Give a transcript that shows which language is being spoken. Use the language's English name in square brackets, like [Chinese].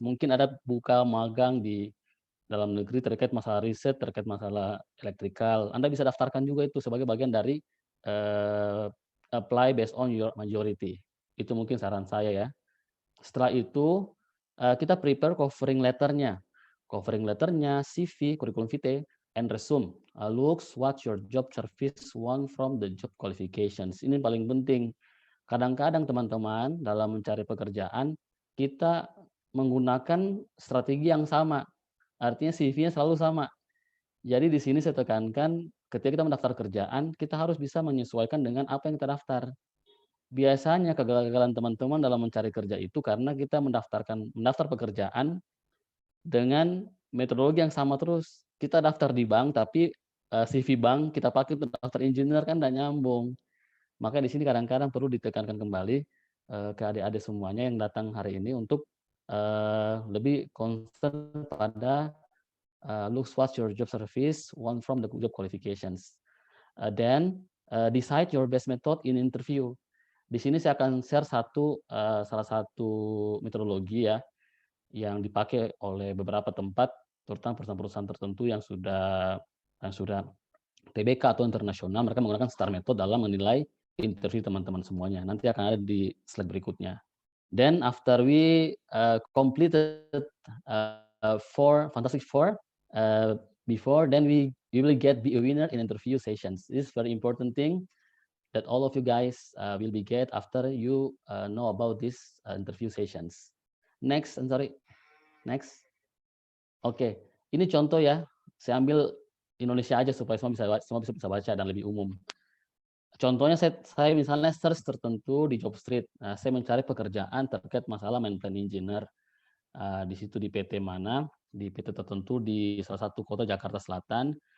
[Indonesian] Mungkin ada buka magang di dalam negeri terkait masalah riset, terkait masalah elektrikal. Anda bisa daftarkan juga itu sebagai bagian dari [English] apply based on your majority. [Indonesian] Itu mungkin saran saya ya. Setelah itu kita prepare covering letternya. [English] Covering letternya, CV, curriculum vitae, and resume. Looks what your job service want from the job qualifications. [Indonesian] Ini paling penting. Kadang-kadang teman-teman dalam mencari pekerjaan, kita menggunakan strategi yang sama. Artinya CV-nya selalu sama. Jadi di sini saya tekankan, ketika kita mendaftar kerjaan, kita harus bisa menyesuaikan dengan apa yang kita daftar. Biasanya kegagalan teman-teman dalam mencari kerja itu karena kita mendaftar pekerjaan dengan metodologi yang sama terus. Kita daftar di bank, tapi CV bank kita pakai untuk daftar engineer kan tidak nyambung. Maka di sini kadang-kadang perlu ditekankan kembali ke adik-adik semuanya yang datang hari ini untuk lebih concern pada [English] look what your job service want from the job qualifications. Then decide your best method in interview. [Indonesian] Di sini saya akan share salah satu metodologi ya yang dipakai oleh beberapa tempat, terutama perusahaan-perusahaan tertentu yang sudah TBK atau internasional, mereka menggunakan STAR method dalam menilai interview teman-teman semuanya. Nanti akan ada di slide berikutnya. [English] Then after we completed Fantastic Four, before then we will get be a winner in interview sessions. This is very important thing that all of you guys will be get after you know about this interview sessions. Next, I'm sorry. Next. [Indonesian] Oke, ini contoh ya. Saya ambil Indonesia aja supaya semua bisa baca dan lebih umum. Contohnya saya misalnya search tertentu di Jobstreet. Nah, saya mencari pekerjaan terkait masalah maintenance engineer. Di situ di PT mana, di PT tertentu di salah satu kota Jakarta Selatan.